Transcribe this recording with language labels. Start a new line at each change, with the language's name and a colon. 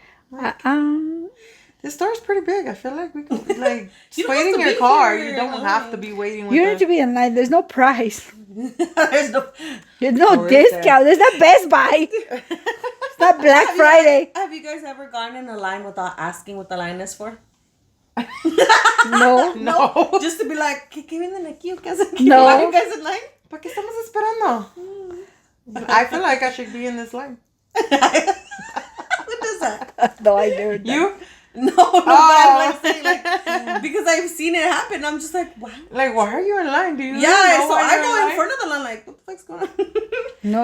English: Like, this store's pretty big. I feel like we could, like, just wait in your car. You don't have to be waiting with You don't need to be in line. There's no price. There's no discount. There's not Best Buy. It's not Black Friday. Have you guys ever gone in a line without asking what the line is for? No. Just to be like,
Spanish: ¿qué vienen aquí?
English: No. Are you guys in line?
Spanish: ¿Para qué estamos esperando?
English: I feel like I should be in this line. Who does that? No, I do. You? No, but I'm like saying, because I've seen it happen. I'm just like, wow. Like, why are you in line? Do you? Yeah, so I go in front of the line, like, what the fuck's going on? No,